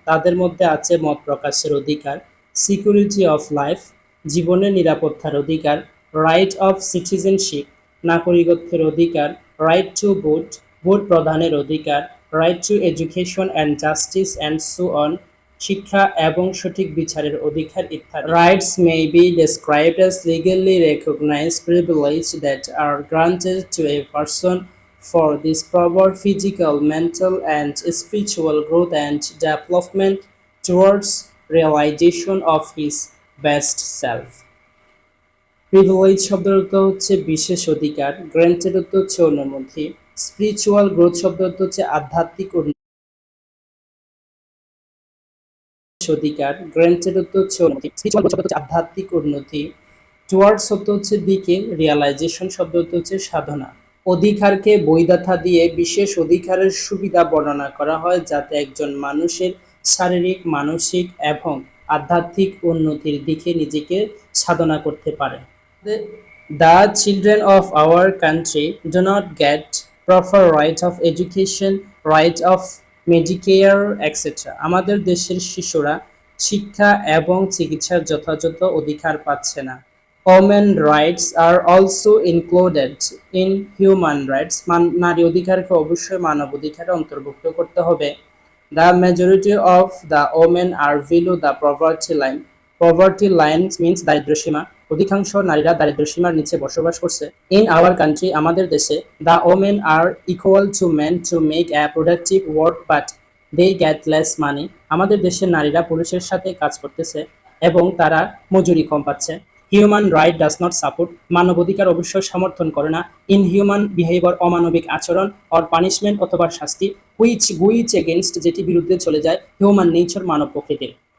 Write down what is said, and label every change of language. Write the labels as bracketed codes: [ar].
[bn] তাদের মধ্যে আছে মত প্রকাশের অধিকার, [en] security of life, [bn] জীবনের নিরাপত্তার অধিকার, [en] right of citizenship, [bn] নাগরিকত্বের অধিকার, [en] right to vote, [bn] ভোট প্রদানের অধিকার, [en] right to education and justice and so on, [bn] শিক্ষা এবং সঠিক বিচারের অধিকার ইত্যাদি। [en] Rights may be described as legally recognized privilege that are granted to a person for this proper physical, mental, and spiritual growth and development towards realization of his best self. [bn] Privilege শব্দের অর্থ হচ্ছে বিশেষ অধিকার, granted অর্থ হচ্ছে অনুমতি, spiritual growth শব্দের অর্থ হচ্ছে আধ্যাত্মিক অধিকার, গ্র্যান্টেড অর্থ হচ্ছে উন্নতি, স্পিরিচুয়াল শব্দ হচ্ছে আধ্যাত্মিক উন্নতি, টুয়ার্ডস শব্দ হচ্ছে দিকে, রিয়ালাইজেশন শব্দ হচ্ছে সাধনা। অধিকারকে বৈধতা দিয়ে বিশেষ অধিকারের সুবিধা বর্ণনা করা হয় যাতে একজন মানুষের শারীরিক, মানসিক এবং আধ্যাত্মিক উন্নতির দিকে নিজেকে সাধনা করতে পারে। [en] The children of our country do not get proper right of education, right of Medicare, etc. [bn] আমাদের দেশের শিশুরা শিক্ষা এবং চিকিৎসার যথাযথ অধিকার পাচ্ছে না। [en] Women rights are also included in human rights. [bn] নারী অধিকারকে অবশ্যই মানব অধিকারে অন্তর্ভুক্ত করতে হবে। [en] The majority of the women are below the poverty line. Poverty line means দারিদ্র্যসীমা। [bn] অধিকাংশ নারীরা দারিদ্র্যসীমার নিচে বসবাস করছে। [en] In our country, [bn] আমাদের দেশে, [en] the women are equal to men to make a productive work but they get less money. [bn] আমাদের দেশের নারীরা পুরুষের সাথে কাজ করতেছে এবং তারা মজুরি কম পাচ্ছে। [en] Human right does not support. [bn] মানবাধিকার অবশ্যই সমর্থন করে না। [en] inhuman behaviour, [bn] অমানবিক আচরণ, [en] or punishment [bn] অথবা শাস্তি, [en] which against, [bn] যেটি বিরুদ্ধে চলে যায় [en] human nature, [bn] মানব প্রকৃতির।